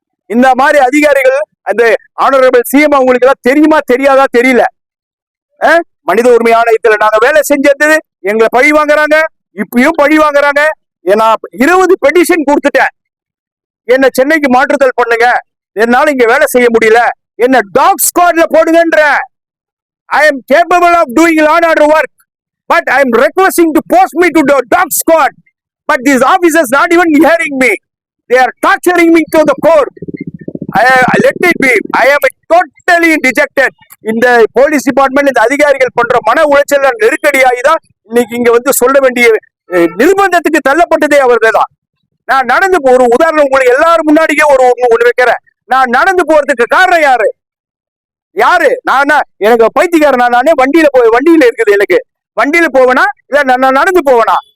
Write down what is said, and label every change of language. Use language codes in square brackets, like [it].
[ta] இந்த மாதிரி அதிகாரிகள், அந்த ஆனரபிள் சிஎம் அவங்களுக்கு எல்லாம் தெரியுமா தெரியாதா தெரியல. மனித உரிமை ஆணையத்துல நாங்க வேலை செஞ்சது எங்களை பழி வாங்குறாங்க, இப்பயும் பழி வாங்குறாங்க. நான் 20 பெட்டிஷன் கொடுத்துட்டேன், என்ன சென்னைக்கு மாற்றுதல் பண்ணுங்க, என்னால இங்க வேலை செய்ய முடியல, என்ன talk ஸ்குவாட்ல போடுங்கன்ற. [en] I am capable of doing law and order work, but I am requesting to post me to the dog squad. But these officers not even hearing me. They are torturing me to the core. Let it be. I am totally dejected. [ta] இந்த police department, இந்த அதிகாரிகள் பண்ற மன உளைச்சல் நெருக்கடியாகிதான் இன்னைக்கு இங்க வந்து சொல்ல வேண்டிய நிர்பந்தத்துக்கு தள்ளப்பட்டதே அவர்கள் தான். நான் நடந்து ஒரு உதாரணம் உங்களுக்கு எல்லாரும் முன்னாடியே ஒண்ணு வைக்கிறேன். நான் நடந்து போறதுக்கு காரணம் யாரு? நான் எனக்கு பைத்தியக்காரன், நானே வண்டியில இருக்குது, எனக்கு வண்டியில போவேனா இல்ல நான் நடந்து போவேனா?